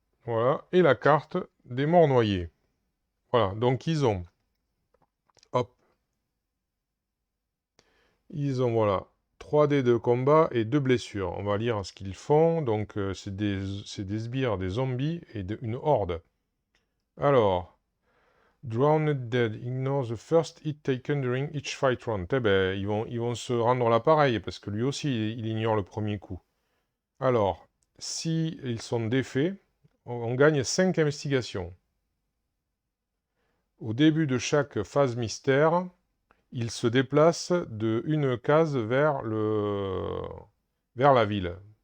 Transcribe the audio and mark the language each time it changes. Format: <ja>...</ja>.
<fr>Voilà, et la carte des morts noyés. Voilà, donc hop, voilà, 3 dés de combat et 2 blessures. On va lire ce qu'ils font. Donc, c'est des sbires, des zombies et une horde.</fr> <en>Alors, Drowned Dead, ignore the first hit taken during each fight round.</en> <fr>Eh ben, ils vont se rendre l'appareil, parce que lui aussi, il ignore le premier coup. Alors, si ils sont défaits, on gagne 5 investigations. Au début de chaque phase mystère, il se déplace de une case vers la ville.</fr>